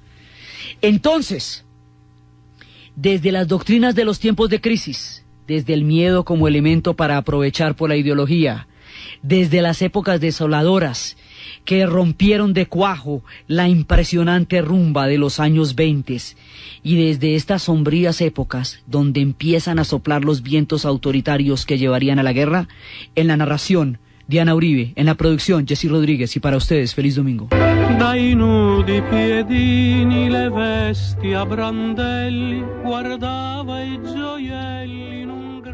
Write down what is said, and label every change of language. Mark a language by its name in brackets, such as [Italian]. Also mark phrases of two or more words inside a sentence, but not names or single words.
[Spanish] Entonces, desde las doctrinas de los tiempos de crisis, desde el miedo como elemento para aprovechar por la ideología, desde las épocas desoladoras que rompieron de cuajo la impresionante rumba de los años 20, y desde estas sombrías épocas donde empiezan a soplar los vientos autoritarios que llevarían a la guerra, en la narración Diana Uribe, en la producción Jessy Rodríguez, y para ustedes, feliz domingo. [Italian] Dai nudi piedini le vesti a brandelli, guardava i gioielli in un